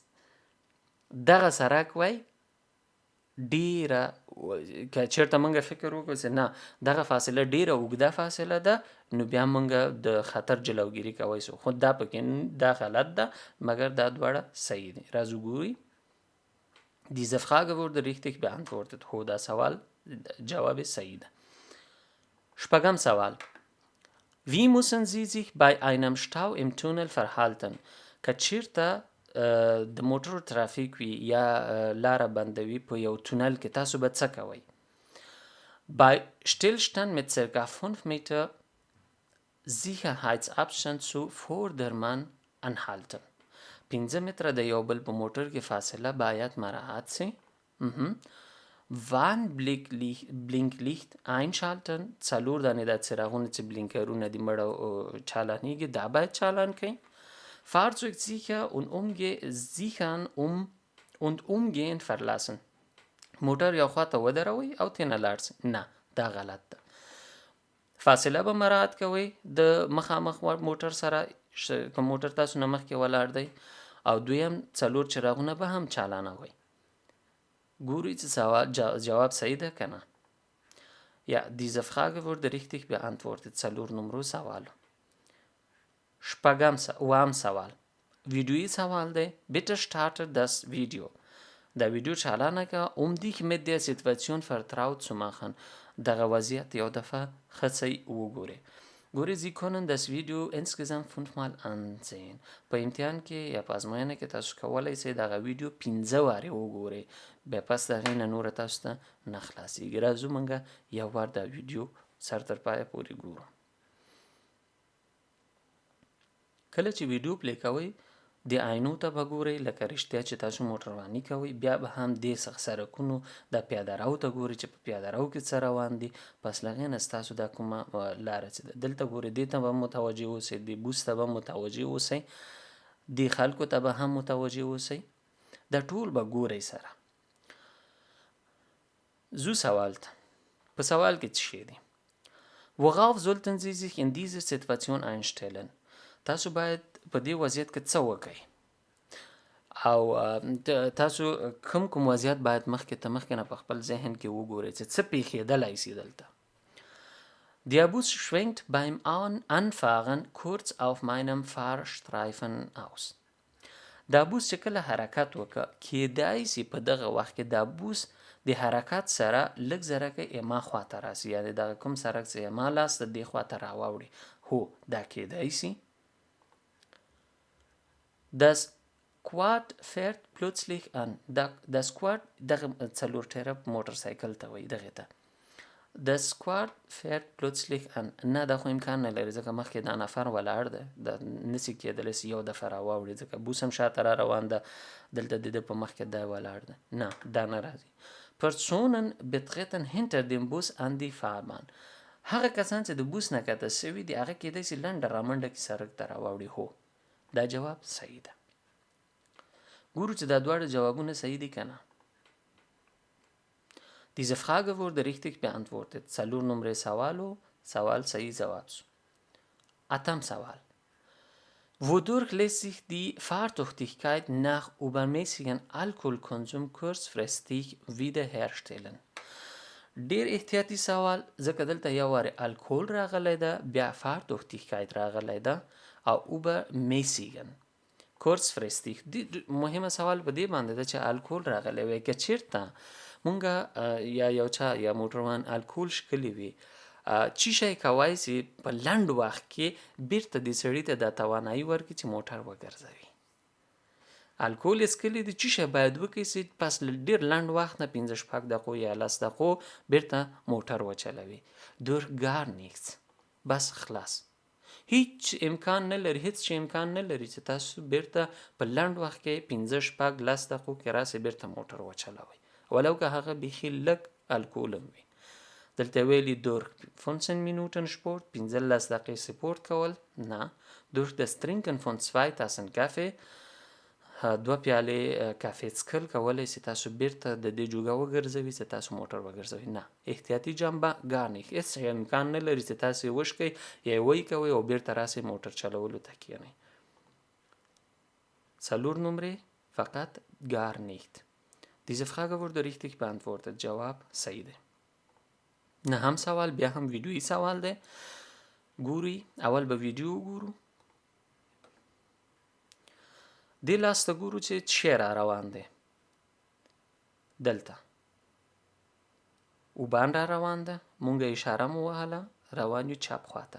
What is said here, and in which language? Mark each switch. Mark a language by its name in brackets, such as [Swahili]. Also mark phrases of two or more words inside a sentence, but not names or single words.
[Pashto] دغه سرک وای ډیره که چېرته موږ فکر وکړو چې نه دغه فاصله ډیره اوږده فاصله ده نو بیا موږ د خطر جلوګیری کوی سو خو دا پکې دا غلط ده مګر دا دواړه صحیح دي راځو ګوري [German] Diese Frage wurde richtig beantwortet. [Pashto] هو دا سوال جواب صحیح ده شپږم سوال [German] Wie müssen Sie sich bei einem Stau im Tunnel verhalten? [Pashto] که چیرته د موټرو ترافیک وي یا لاره بندوي په یو تونل کې تاسو به څه کوئ [German] Bei Stillstand mit ca. 5 Meter Sicherheitsabstand zu Vordermann anhalten. [Pashto] 5 متره د یو بل په موټر کې فاصله باید مراعات سي [German] Warnblinklicht einschalten [Pashto] څلور دانې د څراغونو چې بلینکرونه دي مړه چالانېږي دا باید چالان کړئ [German] Fahrzeug sicher und umgehend verlassen. [Pashto] موټر یو خواته ودروي او تینه لاړ سي نه دا غلط ده فاصله به مراعات کوئ د مخامخ موټر سره که موټر تاسو نه مخکې ولاړ دی او دویم څلور چراغونه به هم چالانوئ ګورئ چې جواب صحیح ده که نه [German] Ja, diese Frage wurde richtig beantwortet. [Pashto] څلور نمرو سوالو اوام سوال ویدیویی سوال دی [German] Bitte starte das Video. [Pashto] دا ویدیو چالانه که [German] dich mit der Situation vertraut zu machen. [Pashto] دغه وضعیت یو دفعه ښه وګورئ ګورئ [German] Sie können das Video insgesamt 5 Mal ansehen. [Pashto] په امتحان کې یا په ازموینه کې تاسو کولی شئ دغه ویډیو 15 وارې وګورئ بیا پس د هغې نه نوره تاسو ته نه خلاصېږي راځو موږ یو وار دا ویډیو سر تر پایه پورې ګورو کله چې ویډیو پلی کوئ د آینو ته به ګورئ لکه رښتیا چې تاسو موټرواني کوئ بیا به هم دې سرکونو د پیاده رو ته ګورئ چې په پیاده رو کې څه روان دي پس له هغې نه ستاسو دا کومه لاره چې ده دلته ګورئ دې ته به متوجه اوسئ دې بوس ته به متوجه اوسئ دې خلکو ته به هم متوجه اوسئ دا ټول به ګورئ سره زو سوال ته په سوال کې څه شی دي [German] Worauf sollten Sie sich in dieser Situation einstellen? [Pashto] تاسو باید په دې وضعیت کې څه وکړئ او تاسو کوم وضعیت باید مخکې نه په خپل ذهن کې وګورئ چې څه پیښېدلی سي دلته [German] Der Bus schwenkt beim Anfahren kurz auf meinem Fahrstreifen aus. [Pashto] دا بوس چې کله حرکت وکړه کیدای سي په دغه وخت کې دا بوس د حرکت سره لږ زرکه ایما خواته راسي یعنې دغه کوم سرک چې ایما لاس د دې خواته راواوړي هو دا کیدای سي [German] Das Quad fährt plötzlich an. Das Quad [Pashto] دغه څلور ټیره موټرسایکل ته وایي دغې ته [German] Das Quad fährt plötzlich an. [Pashto] نه دا خو امکان نه لري ځکه مخکې دا نفر ولاړ دی دا نسي کېدلی سي یو دفعه راواوړي ځکه بوس هم شاته را روان ده دلته د ده په مخکې دی ولاړ دی نه دا نه راځي [German] Personen betreten hinter dem Bus an die Fahrbahn. [Pashto] هغه کسان چې د بوس نه کته سوي دي هغه کېدای سي لنډه رامنډه کې سړک ته راواوړي هو دا جواب صحیح ده ګورو چې دا دواړه جوابونه صحیح دي که نه [German] Diese Frage wurde richtig beantwortet. [Pashto] څلور نمرې سوال صحیح جواب شو اتم سوال [German] Wodurch lässt sich die Fahrtüchtigkeit nach übermäßigem Alkoholkonsum kurzfristig wiederherstellen? [Pashto] ډیر احتیاطي سوال ځکه دلته یو وارې الکول راغلی ده بیا Fahrtüchtigkeit راغلی ده او [German] übermäßigen kurzfristig [Pashto] مهمه سوال په دې باندې ده چې الکول راغلی وی که چیرته مونږ یا یو چا یا موټروان الکول ښکلی وي چی شی کوای سي په لنډ وخت کې بیرته دې سړي ته دا توانایي ورکړي چې موټر وګرځوي الکول یې څکلی دی چی شی باید وکړي چې پس له ډېر لنډ وخت نه 15 شپږ دقیقو یا 10 دقیقو بیرته موټر وچلوي [German] durch gar nichts [Pashto] بس خلاص هیڅ امکان نه لري چې تاسو بیرته په لنډ وخت کې 15 شپږ 10 دقیقو کې راسئ بیرته موټر وچلوئ ولو که هغه بیخي لږ الکول هم وي دلته ویلي [German] durch 15 Minuten Sport [Pashto] 15 دقیقې سپورت کول نه [German] durch das Trinken von 2 Tassen Kaffee [Pashto] 2 پیالې کافي څښل کولی شي تاسو بیرته د دې جوګه وګرځوي چې تاسو موټر وګرځوي. نه، احتیاطي جنبه [German] gar nicht. [Pashto] هېڅ امکان نه لري چې تاسو یې وشکئ یا یې ویې او بیرته راسئ موټر چلولو ته کښېنئ. 4 نمرې فقط [German] gar nicht. Diese Frage wurde richtig beantwortet. [Pashto] جواب صحیح دی. 9 سوال بیا هم ویډیویي سوال دی. ګوري اول به ویډیو وګورو. دې لاس ته ګورو چې شی را روان دی. دلته اوبان را روان ده، مونږ اشاره مو وهله، روان یو چپ خواته.